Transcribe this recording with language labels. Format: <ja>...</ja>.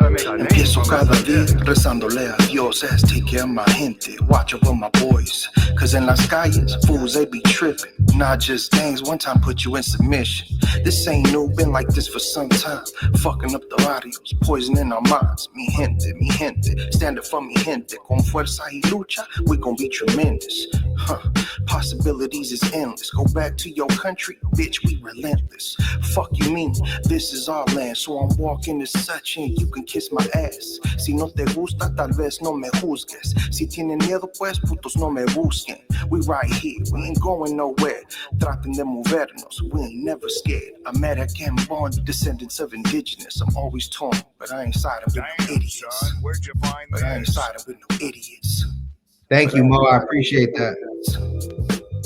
<es>Empiezo cada día rezándole a Dios</es> <en>as take care of my gente, watch over my boys. Cause in</en> <es>las calles,</es> <en>fools they be tripping. Not just gangs, one time put you in submission. This ain't new, been like this for some time. Fucking up the barrios, poisoning our minds.</en> <es>Mi gente,</es> <en>stand up for</en> <es>mi gente. Con fuerza y lucha,</es> <en>we gon' be tremendous. Possibilities is endless. Go back to your country, bitch, we relentless. Fuck you mean, this is our land, so I'm walking as such and you can kiss my ass.</en> <es>Si no te gusta, tal vez no me juzgues. Si tienen miedo, pues putos no me busquen.</es> <en>We right here, we ain't going nowhere.</en> <es>Traten de movernos,</es> <en>we ain't never scared. American born, descendants of indigenous. I'm always torn, but I ain't siding with no idiots. But I ain't siding with no idiots. Thank you, Mo. I appreciate that.</en>